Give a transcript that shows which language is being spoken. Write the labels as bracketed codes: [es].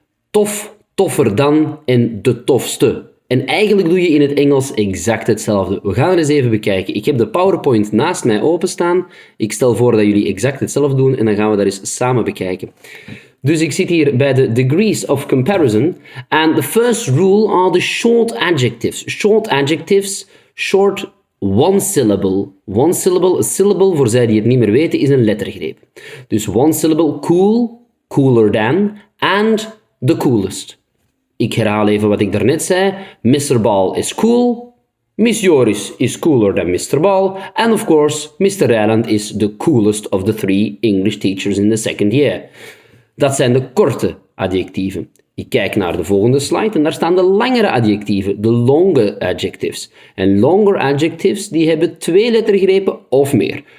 [nl] Tof, toffer dan en de tofste. En eigenlijk doe je in het Engels exact hetzelfde. We gaan er eens even bekijken. Ik heb de PowerPoint naast mij openstaan. Ik stel voor dat jullie exact hetzelfde doen en dan gaan we dat eens samen bekijken. Dus ik zit hier bij de degrees of comparison. [en] And the first rule are the short adjectives. Short adjectives, short one syllable. One syllable, a syllable, [nl] voor zij die het niet meer weten, is een lettergreep. [en] Dus one syllable, cool, cooler than, and the coolest. [nl] Ik herhaal even wat ik daarnet zei. [en] Mr. Ball is cool. Miss Joris is cooler than Mr. Ball. And of course, Mr. Ryland is the coolest of the 3 English teachers in the second year. [nl] Dat zijn de korte adjectieven. Ik kijk naar de volgende slide en daar staan de langere adjectieven, de longer adjectives. En longer adjectives, die hebben 2 lettergrepen of meer.